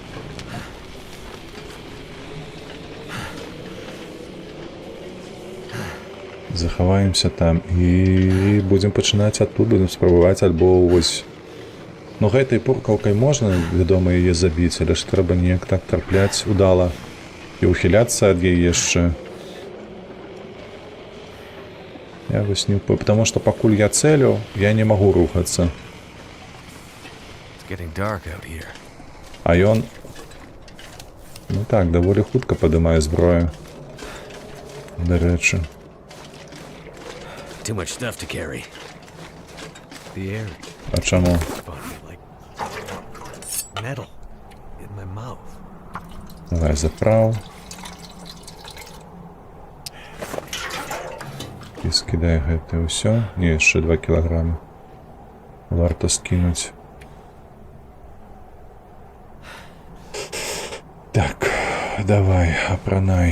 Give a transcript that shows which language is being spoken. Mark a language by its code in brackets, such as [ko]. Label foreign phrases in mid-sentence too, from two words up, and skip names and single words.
[be] Захаваемся там і будзем пачынаць адтуль, будзем спрабаваць альбо вось... Ну гэтай пуркаўкай можна, вядома, яе забіць, але ж трэба неяк так трапляць удала і ухіляцца ад яе яшчэ. Я вось не... [ru] Потому что [be] пакуль я цэлю, я не магу рухацца. А ён... Ну так, даволі хутка падымае зброю. Дарэчы. [en] Too much stuff to carry. The air [be] А чаму? [en] is funny, like metal in my mouth. [be] Давай заправ. І скідай гэта ўсё. Не, яшчэ 2 кілаграмы. Варта скінуць. Так, давай, апранай.